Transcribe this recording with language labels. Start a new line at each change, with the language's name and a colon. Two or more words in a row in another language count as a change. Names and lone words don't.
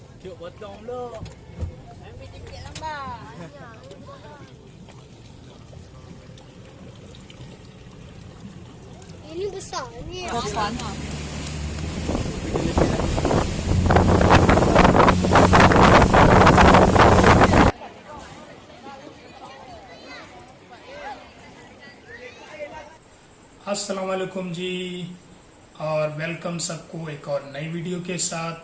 Malay: Duduk potong dulu. Ambil sikit lambat. Ini besar ni. Besar.
Arabic: السلام عليكم
Hindi: जी और वेलकम सबको एक और नई वीडियो के साथ।